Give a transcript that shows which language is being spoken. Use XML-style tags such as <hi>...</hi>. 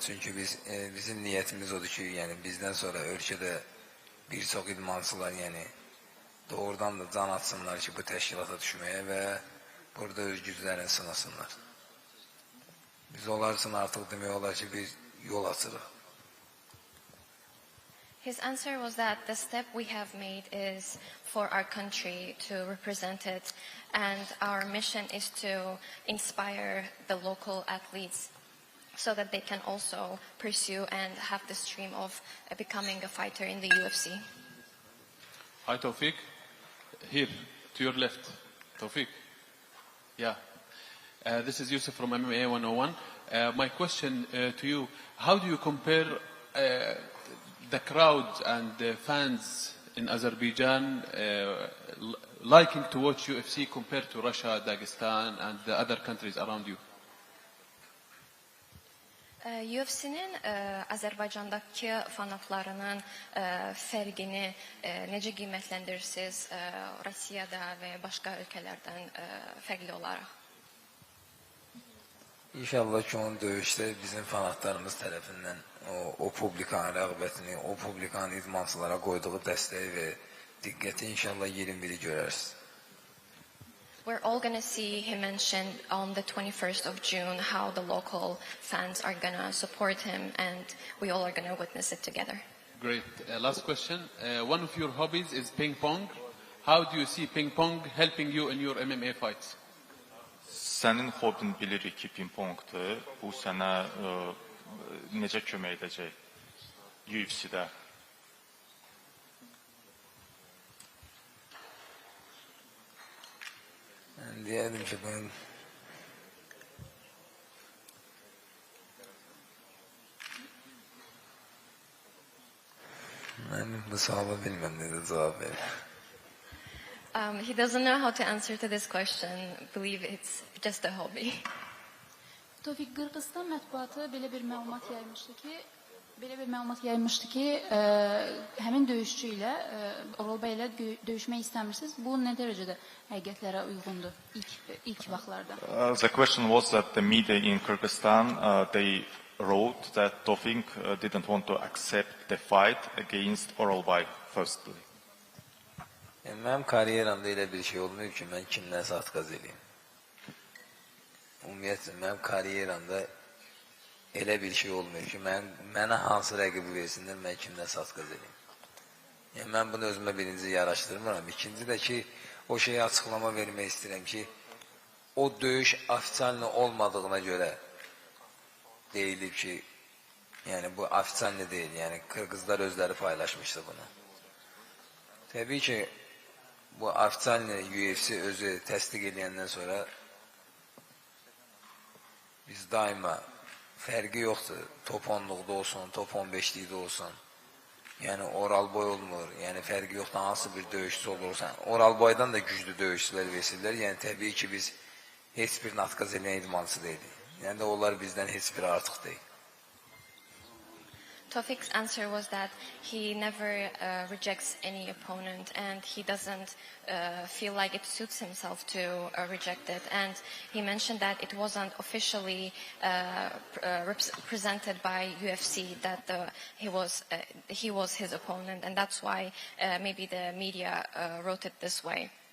<az>Çünki bizim niyyətimiz odur ki, yəni bizdən sonra ölkədə bir çox idmançılar, yəni doğrudan da can atsınlar ki, bu təşkilata düşməyə və burada öz güclərini sınasınlar. Biz onlar üçün artıq demək olar ki, bir yol açırıq.</az> <en>His answer was that the step we have made is for our country to represent it, and our mission is to inspire the local athletes so that they can also pursue and have this dream of becoming a fighter in the UFC. Hi, Tawfiq. Here, to your left. Tawfiq. Yeah. This is Yusuf from MMA 101. My question to you, how do you compare the crowd and the fans in Azerbaijan liking to watch UFC compared to Russia, Dagestan, and the other countries around you?</en> <az>UFC'nin Azərbaycandakı fanatlarının fərqini necə qiymətləndirirsiniz Rusiyada və başqa ölkələrdən fərqli olaraq? İnşallah ki, onun döyüşdə bizim fanatlarımız tərəfindən o publikanın rəğbətini, o publikanın idmançılara qoyduğu dəstəyi və diqqəti inşallah 21-i görərsiniz.</az> <en>We're all going to see, he mentioned on the 21st of June, how the local fans are going to support him, and we all are going to witness it together. Great. Last question. One of your hobbies is ping pong. How do you see ping pong helping you in your MMA fights?</en> <az>Sənin hobin bilirik ki, ping-pongdur. Bu sənə necə kömək edəcək UFC-də?</az> <tr>Ben diyelim ki ben bu suala bilmem ne de cevap verir.</tr> <en>He doesn't know how to answer to this question. I believe it's just a hobby.</en> <az>Tevfik, Qırğızistan mətbuatı belə bir məlumat yaymışdı ki, həmin döyüşçü ilə, Oral bəy ilə döyüşmək istəmirsiniz. Bu nə dərəcədə həqiqətlərə uyğundur ilk vaxtlarda?</az> <en>The question was that the media in Kyrgyzstan, they wrote that Tawfiq didn't want to accept the fight against Oralbay firstly.</en> <az>Yani mənim kariyeramda elə bir şey olmuyor ki, mən kimdən atqaz edeyim. Ümumiyyətlə, mənim kariyeramda elə bir şey olmuyor ki, mənə hansı rəqibi versinlər, mən kimdən atqaz edeyim. Yəni, mən bunu özümə birinci yaraşdırmıram. İkinci də ki, o şeyi açıqlama vermək istəyirəm ki, o döyüş ofitsialni olmadığına görə deyilib ki, yəni bu ofitsialni deyil, yəni Qırğızlar özləri paylaşmışdı bunu. Təbii ki, bu ofitsialni UFC özü təsdiq edəndən sonra biz daima fərqi yoxdur, top 10'luqda olsun, top 15'likdə olsun. Yəni Oralboy olmur, yəni fərqi yoxdur, hansı bir döyüşçü olursan. Oralboydan da güclü döyüşçülər verirlər, yəni təbii ki biz heç bir atqaz eləyən idmançı deyilik. Yəni də onlar bizdən heç bir artıq deyil.</az> <en>Tawfiq's answer was that he never rejects any opponent, and he doesn't feel like it suits himself to reject it. And he mentioned that it wasn't officially presented by UFC that he was his opponent, and that's why maybe the media wrote it this way.</en>